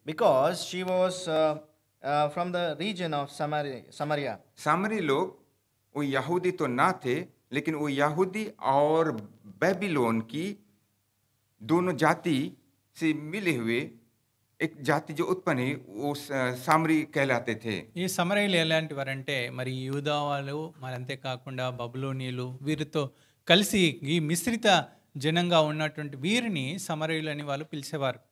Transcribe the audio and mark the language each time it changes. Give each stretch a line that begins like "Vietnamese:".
English: Because she was from the region of Samaria.
Hindi: सामरी लोग वो यहूदी तो ना थे, लेकिन वो यहूदी और बेबीलोन की दोनों जाति से मिले हुए एक जाति जो उत्पन्न हुई, वो सामरी कहलाते थे।
Telugu: ఈ సమరయులు ఎలాంటి వారంటే, మరి యూదా వాళ్ళు, మరి అంతేకాకుండా బబులోనీయులు, వీరితో కలిసి ఈ మిశ్రిత జనంగా ఉన్నటువంటి వీరిని సమరయులు అని వాళ్ళు పిలిచేవారు.